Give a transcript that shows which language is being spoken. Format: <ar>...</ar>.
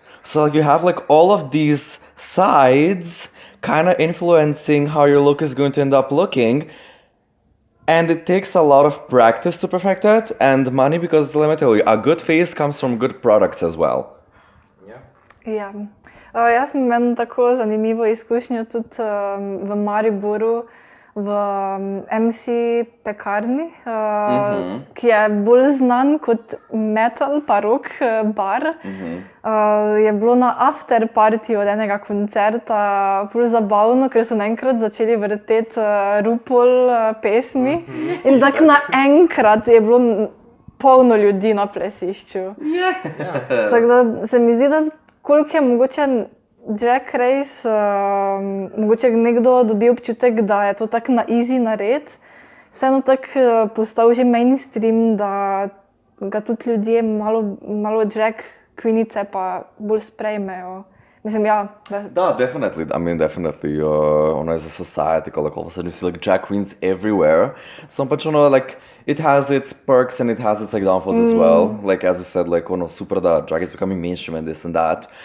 <en>So you have like all of these sides kind of influencing how your look is going to end up looking. And it takes a lot of practice to perfect it and money, because let me tell you, a good face comes from good products as well.</en> <sl>Ja. Jaz sem imel tako zanimivo izkušnjo tudi v Mariboru, v MC pekarni, ki je bolj znan kot metal pa rock bar. Je bilo na after party od enega koncerta ful zabavno, ker so naenkrat začeli vrteti RuPaul pesmi in tako naenkrat je bilo polno ljudi na plesišču. Tako da se mi zdi, da koliko je mogoče drag race, mogoče nekdo dobi občutek, da je to tako na easy nared, vseeno tako postal že mainstream, da ga tudi ljudje malo drag queenice pa bolj sprejmejo. Mislim, ja.</sl> <en>Da, definitely. I mean, definitely. As a society, like all of a sudden you see like drag queens everywhere. So, but like it has its perks and it has its like downfalls as well. Like as you said, like super that drag is becoming mainstream and this and that.</en>